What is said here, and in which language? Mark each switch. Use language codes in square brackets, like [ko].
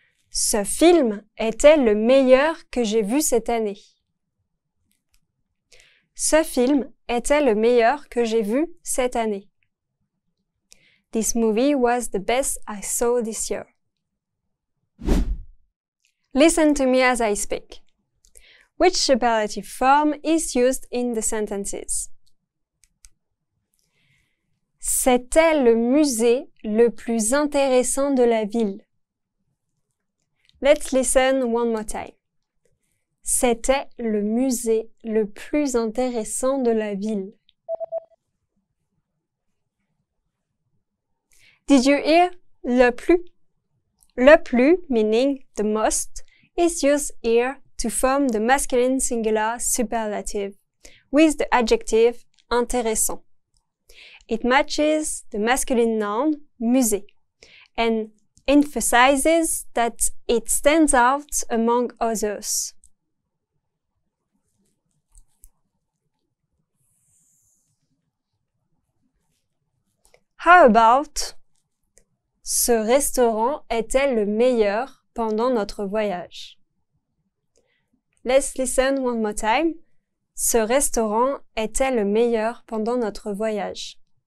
[fr] Ce film était le meilleur que j'ai vu cette année. Ce film était le meilleur que j'ai vu cette année. [en] This movie was the best I saw this year. Listen to me as I speak. Which superlative form is used in the sentences? [fr] C'était le musée le plus intéressant de la ville. [en] Let's listen one more time. [fr] C'était le musée le plus intéressant de la ville. [en] Did you hear le plus? Le plus, meaning the most, is used here to form the masculine singular superlative with the adjective intéressant. It matches the masculine noun musée and emphasizes that it stands out among others. How about [fr] ce restaurant était le meilleur pendant notre voyage? [en] Let's listen one more time. [fr] Ce restaurant était le meilleur pendant notre voyage.